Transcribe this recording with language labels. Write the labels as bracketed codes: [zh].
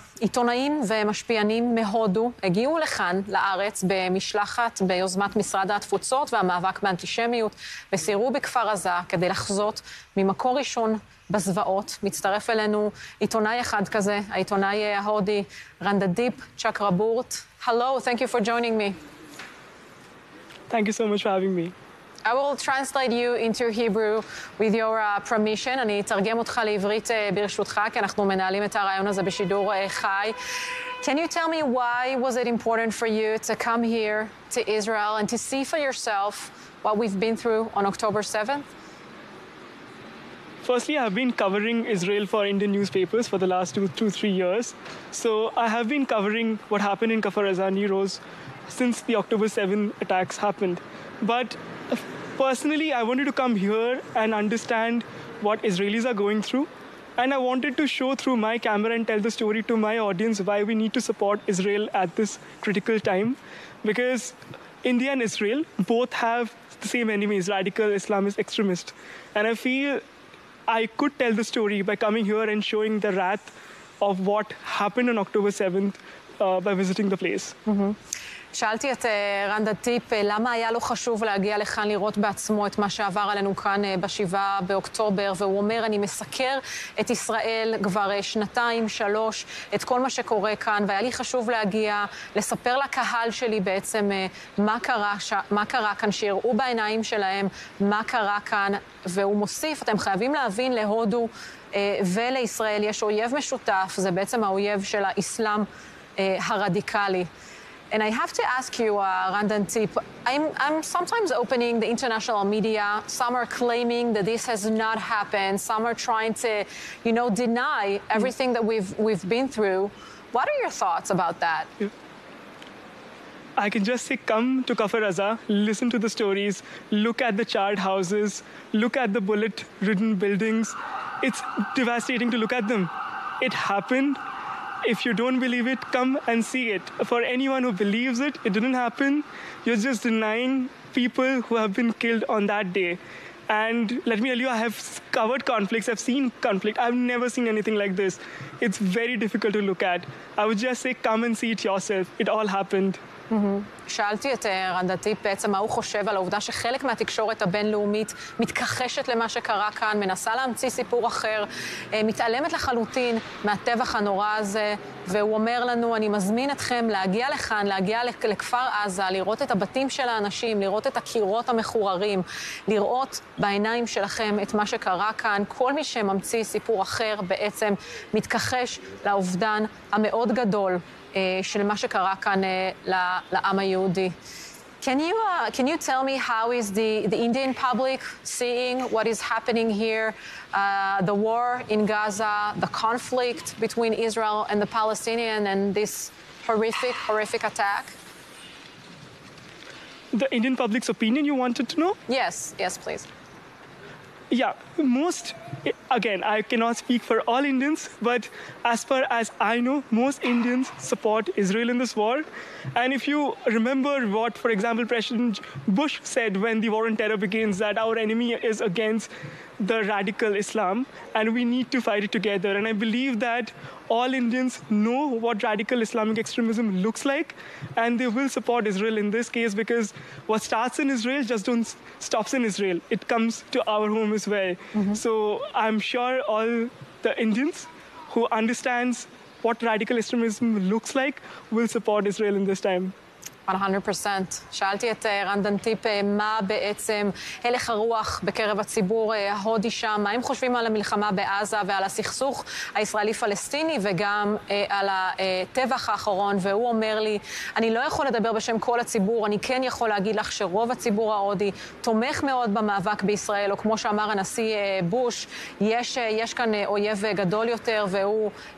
[he] עיתונאים ומשפיענים מהודו הגיעו לכאן, לארץ, במשלחת ביוזמת משרד התפוצות והמאבק באנטישמיות, וסיירו בכפר עזה כדי לחזות ממקור ראשון בזוועות. מצטרף אלינו עיתונאי אחד כזה, העיתונאי ההודי רנדדיפ צ'קרבורט. [en] Hello, thank you for joining me. Thank you so much for having me. I will translate you into Hebrew with your permission. אני אתרגם אותך לעברית ברשותך, כי אנחנו מנהלים את הרעיון הזה בשידור חי. Can you tell me why was it important for you to come here to Israel and to see for yourself what we've been through on October 7th? Firstly, I've been covering Israel for Indian newspapers for the last 3 years. So I have been covering what happened in Kfar Aza Roads since the October 7 attacks happened. But personally, I wanted to come here and understand what Israelis are going through. And I wanted to show through my camera and tell the story to my audience why we need to support Israel at this critical time. Because India and Israel both have the same enemies, radical Islamist extremists. And I feel I could tell the story by coming here and showing the wrath of what happened on October 7th by visiting the place. [he] שאלתי את רנדדיפ למה היה לו חשוב להגיע לכאן לראות בעצמו את מה שעבר עלינו כאן ב7 באוקטובר, והוא אומר, אני מסקר את ישראל כבר 2-3, את כל מה שקורה כאן, והיה לי חשוב להגיע, לספר לקהל שלי בעצם מה קרה כאן, שיראו בעיניים שלהם מה קרה כאן, והוא מוסיף, אתם חייבים להבין, להודו ולישראל יש אויב משותף, זה בעצם האויב של האסלאם הרדיקלי. [en] And I have to ask you, Randadip, I'm sometimes opening the international media. Some are claiming that this has not happened. Some are trying to, deny everything that we've been through. What are your thoughts about that? I can just say, come to Kfar Aza, listen to the stories, look at the charred houses, look at the bullet-ridden buildings. It's devastating to look at them. It happened. If you don't believe it, come and see it. For anyone who believes it, it didn't happen. You're just denying people who have been killed on that day. And let me tell you, I have covered conflicts. I've seen conflict. I've never seen anything like this. It's very difficult to look at. I would just say, come and see it yourself. It all happened. [he] שאלתי את רנדדיפ בעצם מה הוא חושב על העובדה שחלק מהתקשורת הבינלאומית מתכחשת למה שקרה כאן, מנסה להמציא סיפור אחר, מתעלמת לחלוטין מהטבח הנורא הזה, והוא אומר לנו, אני מזמין אתכם להגיע לכאן, להגיע לכפר עזה, לראות את הבתים של האנשים, לראות את הקירות המחוררים, לראות בעיניים שלכם את מה שקרה כאן. כל מי שממציא סיפור אחר בעצם מתכחש לאובדן המאוד גדול של מה שקרה כאן לעם היהודי. [en] Can you tell me how is the Indian public seeing what is happening here, the war in Gaza, the conflict between Israel and the Palestinians, and this horrific attack? The Indian public's opinion you wanted to know? Yes, please. Yeah, again, I cannot speak for all Indians, but as far as I know, most Indians support Israel in this war. And if you remember what, for example, President Bush said when the war on terror begins, that our enemy is against the radical Islam, and we need to fight it together. And I believe that all Indians know what radical Islamic extremism looks like, and they will support Israel in this case, because what starts in Israel just don't stops in Israel. It comes to our home as well. So I'm sure all the Indians who understands what radical extremism looks like will support Israel in this time. 100%. [he] שאלתי את רנדדיפ מה בעצם הלך הרוח בקרב הציבור ההודי שם, מה הם חושבים על המלחמה בעזה ועל הסכסוך הישראלי-פלסטיני וגם על הטבח האחרון, והוא אומר לי, אני לא יכול לדבר בשם כל הציבור, אני כן יכול להגיד לך שרוב הציבור ההודי תומך מאוד במאבק בישראל, או כמו שאמר הנשיא בוש, יש כאן אויב גדול יותר, והוא